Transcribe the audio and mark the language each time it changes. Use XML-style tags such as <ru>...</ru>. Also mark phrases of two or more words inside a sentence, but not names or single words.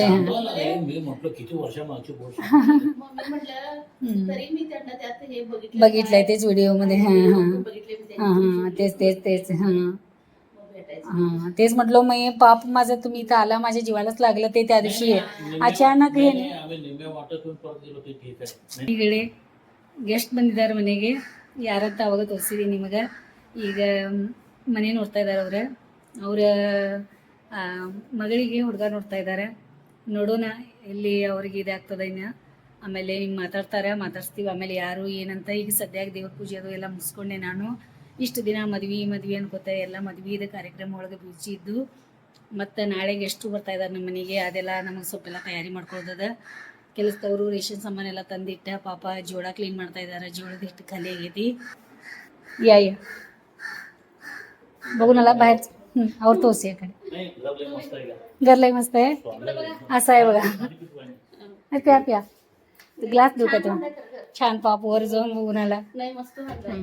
<mr>मी म्हटलं किती वर्षामागची गोष्ट. मग मी म्हटलं तरी मी त्यांना त्यात हे बघितलंय तेच व्हिडिओ मध्ये. हां हां बघितले मी हां हां, तेच तेच तेच. हां भेटायचं. हां, तेच म्हटलं मी पाप माझं, तुम्ही इथं आला, माझ्या जीवालाच लागलं ते त्या दिवशी.</mr> <kn>ಅಚಾನಕ್ ಆಮೇಲೆ ನಿಮ್ಮೆ ವಾಟರ್ ಪಡೆದಿರೋ</kn> <hi>ठीक है.</hi> <kn>ಈಗಡೆ ಗೆಸ್ಟ್ ಬಂದಿದ್ದಾರೆ ಮನೆಗೆ. ಯಾರಂತ ಅವಾಗ ತೋರಿಸಿದೆ ನಿಮಗೆ. ಈಗ ಮನೆ ನೋಡ್ತಾ ಇದ್ದಾರೆ ಅವರ ಮಗಳಿಗೆ ಹುಡುಗ ನೋಡ್ತಾ ಇದ್ದಾರೆ. ನೋಡೋಣ ಎಲ್ಲಿ ಅವ್ರಿಗೆ ಇದಾಗ್ತದೆ ಇನ್ನು. ಆಮೇಲೆ ಹಿಂಗೆ ಮಾತಾಡ್ಸ್ತೀವಿ. ಆಮೇಲೆ ಯಾರು ಏನಂತ. ಈಗ ಸದ್ಯಕ್ಕೆ ದೇವ್ರ ಪೂಜೆ ಅದು ಎಲ್ಲ ಮುಗಿಸ್ಕೊಂಡೆ ನಾನು. ಇಷ್ಟು ದಿನ ಮದ್ವೆ ಅನ್ಕೋತೆ, ಎಲ್ಲ ಮದ್ವೆದ ಕಾರ್ಯಕ್ರಮ ಒಳಗೆ ಬ್ಯೂಸಿ ಇದ್ದು. ಮತ್ತು ನಾಳೆಗೆ ಎಷ್ಟು ಬರ್ತಾ ಇದ್ದಾರೆ ನಮ್ಮ ಮನೆಗೆ, ಅದೆಲ್ಲ ನಮಗೆ ಸ್ವಲ್ಪೆಲ್ಲ ತಯಾರಿ ಮಾಡ್ಕೊಳ್ತದ. ಕೆಲಸದವರು ರೇಷನ್ ಸಾಮಾನು ಎಲ್ಲ ತಂದಿಟ್ಟ, ಪಾಪ ಜೋಳ ಕ್ಲೀನ್ ಮಾಡ್ತಾ ಇದ್ದಾರೆ. ಜೋಳದ ಹಿಟ್ಟು ಖಾಲಿ ಆಗೈತಿ.</kn> <mr>या बघून आला बाहेर. और तोच या कडे घर लय मस्त आहे. असं आहे बघा. प्या प्या, ग्लास देऊ का तेव्हा? छान पाप वर जाऊन बघून आला. नाही मस्त वाटलं.</mr>